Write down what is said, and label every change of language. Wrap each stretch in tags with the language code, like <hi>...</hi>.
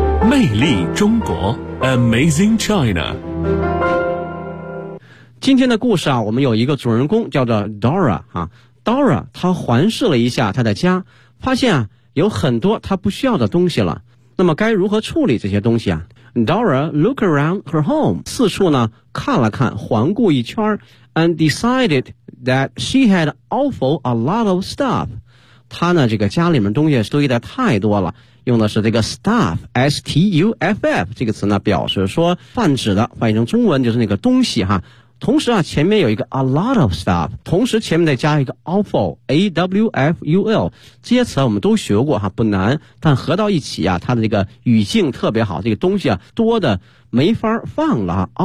<zh>魅力中国 Amazing China。今天的故事啊，我们有一个主人公叫做 Dora 啊。 Dora 她环视了一下她的家，发现啊有很多他不需要的东西了，那么该如何处理这些东西啊？</zh> <en>Dora looked around her home，</en> <zh>四处呢看了看，环顾一圈，</zh> <en>and decided that she had awful a lot of stuff。</en> <zh>他呢这个家里面东西堆得太多了，用的是这个 stuff， S-T-U-F-F 这个词呢表示说泛指的，翻译成中文就是那个东西哈。同时啊前面有一个 a lot of stuff，同时前面再加一个 awful， A-W-F-U-L， 这些词我们都学过哈，不难，但合到一起啊它的这个语境特别好，这个东西啊多的没法放了。</zh>